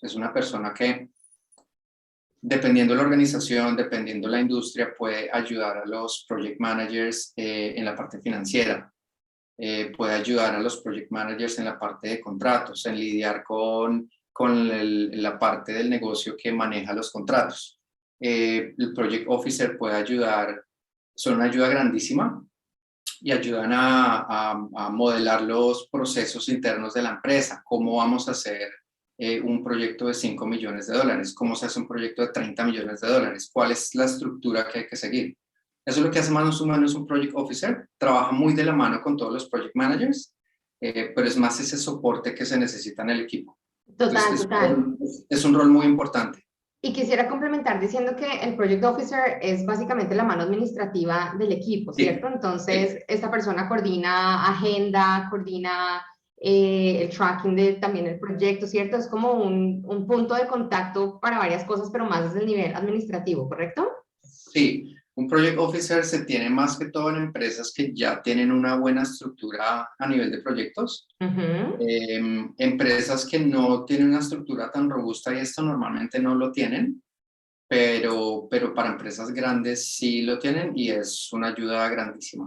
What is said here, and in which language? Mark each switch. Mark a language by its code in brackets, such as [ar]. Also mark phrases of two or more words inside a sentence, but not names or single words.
[es] Es una persona que, dependiendo la organización, dependiendo la industria, puede ayudar a los [en] project managers [es] en la parte financiera, puede ayudar a los [en] project managers [es] en la parte de contratos, en lidiar con la parte del negocio que maneja los contratos. El project officer puede ayudar, son una ayuda grandísima y ayudan a modelar los procesos internos de la empresa, cómo vamos a hacer un proyecto de 5 millones de dólares, cómo se hace un proyecto de 30 millones de dólares, cuál es la estructura que hay que seguir. Eso es lo que hace Manos Humanos, un [en] project officer, [es] trabaja muy de la mano con todos los [en] project managers, [es] pero es más ese soporte que se necesita en el equipo. Total, Entonces, total. es un rol muy importante. Y quisiera complementar diciendo que el [en] Project Officer [es] es básicamente la mano administrativa del equipo, Sí, ¿cierto? Entonces, sí. esta persona coordina agenda, coordina el tracking de también el proyecto, ¿cierto? Es como un punto de contacto para varias cosas, pero más desde el nivel administrativo, ¿correcto? Sí, un [en] project officer [es] se tiene más que todo en empresas que ya tienen una buena estructura a nivel de proyectos. Empresas que no tienen una estructura tan robusta y esto normalmente no lo tienen, pero para empresas grandes sí lo tienen y es una ayuda grandísima.